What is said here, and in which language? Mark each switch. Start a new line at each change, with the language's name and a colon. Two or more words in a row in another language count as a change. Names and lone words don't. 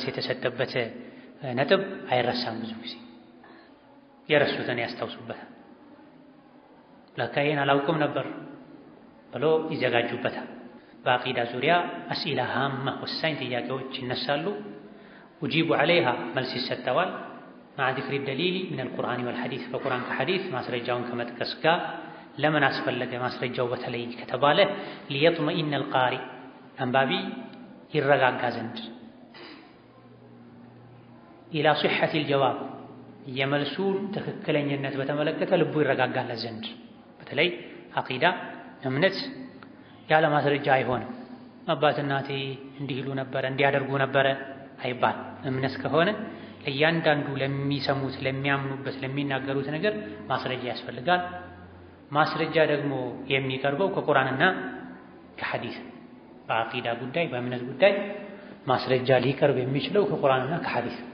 Amharic: የተሰጠበት ነጥብ አይረሳም። ብዙ ጊዜ የረሱትን ያስታውሱበታል። ለካ ይሄን አላውቅም ነበር ብሎ ይዘጋጁበታል። በአቂዳ ዙሪያ
Arabic: أسئلة هامة
Amharic: ወሳኝ ጥያቄዎች ይነሳሉ።
Arabic: أجيبوا عليها
Amharic: መልስ ይሰጠዋል።
Arabic: مع ذكر الدليل من القرآن والحديث
Amharic: በቁርአን ከሐዲስ ማስረጃውን ከመጥቀስ ጋር ለምን አስፈለገ ማስረጃው በተለይ ከተባለ
Arabic: ليطمئن القارئ
Amharic: አንባቢ ይረጋጋ ዘንድ
Arabic: إلى صحة الجواب
Amharic: የመልሱን ትክክለኛነት በተመለከተ ልቡ ይረጋጋለት ዘንድ። በተለይ አቂዳ እምነት ያለ ማስረጃ አይሆንም። አባት እናቴ እንዲህ ይሉ ነበረ እንዲያደርጉ ነበረ አይባል። እምነት ከሆነ ለእያንዳንዱ ለሚሰሙት ለሚያምኑበት ለሚናገሩት ነገር ማስረጃ ያስፈልጋል። ማስረጃ ደግሞ የሚቀርበው ከቁርአንና ከሐዲስ። በአቂዳ ጉዳይ በእምነት ጉዳይ ማስረጃ ሊቀርብ የሚችለው ከቁርአንና ከሐዲስ።